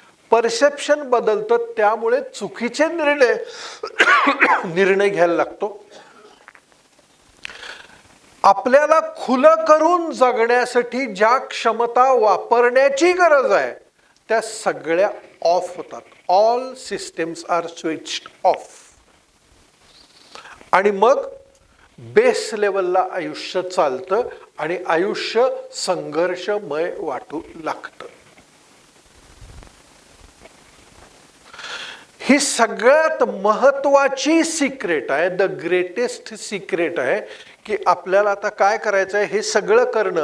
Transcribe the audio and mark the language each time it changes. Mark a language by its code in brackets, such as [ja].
[mr] Perception बदलतं, त्यामुळे चुकीचे निर्णय घ्यायला लागतो. आपल्याला खुलं करून जगण्यासाठी ज्या क्षमता वापरण्याची गरज आहे त्या सगळ्या ऑफ होतात. [en] All systems are switched off. [mr] आणि मग बेस लेवलला आयुष्य चालतं आणि आयुष्य संघर्षमय वाटू लागतं. ही सगळ्यात महत्वाची सिक्रेट आहे, [en] the greatest secret [mr] आहे की आपल्याला आता काय करायचं आहे हे सगळं करणं.